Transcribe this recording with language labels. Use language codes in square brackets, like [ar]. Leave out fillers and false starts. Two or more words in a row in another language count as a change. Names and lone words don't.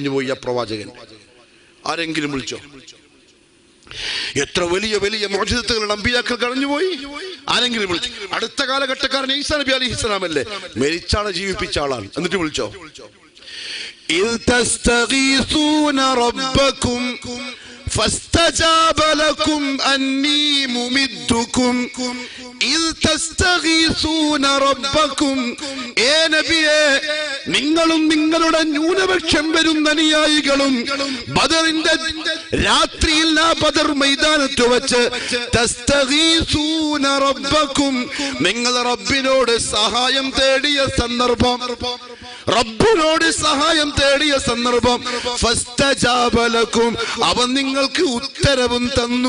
[ml] ആ പ്രവാചകൻ ആരെങ്കിലും വിളിച്ചോ? എത്ര വലിയ വലിയ മുഅ്ജിസത്തുകൾ അമ്പിയാക്കൾ കഴിഞ്ഞുപോയി, ആരെങ്കിലും വിളിച്ചു? അടുത്ത കാലഘട്ടക്കാരൻ ഈസാ നബി അലൈഹിസ്സലാം അല്ലേ, മരിച്ചാളെ ജീവിപ്പിച്ച ആളാണ്, എന്നിട്ട് വിളിച്ചോ? [ar] إذ تستغيثون ربكم فاستجاب لكم أني ممدكم إذ تستغيثون ربكم. [ml] ഏ നബിയേ, നിങ്ങളും നിങ്ങളുടെ ന്യൂനപക്ഷം വരുന്ന അനുയായികളും ബദറിന്റെ രാത്രിയിൽ ആ ബദർ മൈതാനത്ത് വെച്ച് [ar] تستغيثون ربكم, [ml] നിങ്ങൾ റബ്ബിനോട് സഹായം തേടിയ സന്ദർഭം, റബ്ബിനോട് സഹായം തേടിയ സന്ദർഭം, [ar] فاستجاب لكم, [ml] അവൻ നിങ്ങൾക്ക് ഉത്തരവും തന്നു.